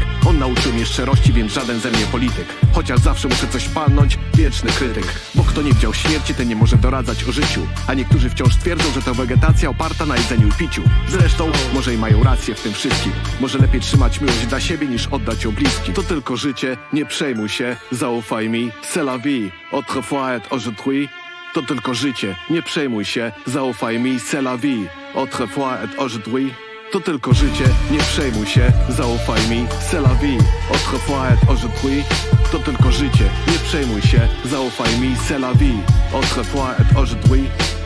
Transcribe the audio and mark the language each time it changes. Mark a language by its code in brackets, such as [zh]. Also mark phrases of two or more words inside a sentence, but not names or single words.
[pl] On nauczył mnie szczerości, więc żaden ze mnie polityk. Chociaż zawsze muszę coś palnąć, wieczny krytyk. Bo kto nie widział śmierci, ten nie może doradzać o życiu. A niektórzy wciąż twierdzą, że to wegetacja oparta na jedzeniu i piciu. Zresztą, może i mają rację w tym wszystkim. Może lepiej trzymać miłość dla siebie, niż oddać ją bliskim. To tylko życie, nie przejmuj się, zaufaj mi, [fr] c'est la vie. Autrefois et aujourd'hui. [pl] To tylko życie, nie przejmuj się, zaufaj mi, [fr] c'est la vie. Autrefois et aujourd'hui. [pl] To tylko życie, nie przejmuj się, zaufaj mi, [fr] c'est la vie. Autrefois et aujourd'hui. [pl] To tylko życie, nie przejmuj się, zaufaj mi, [fr] c'est la vie. Autrefois et aujourd'hui.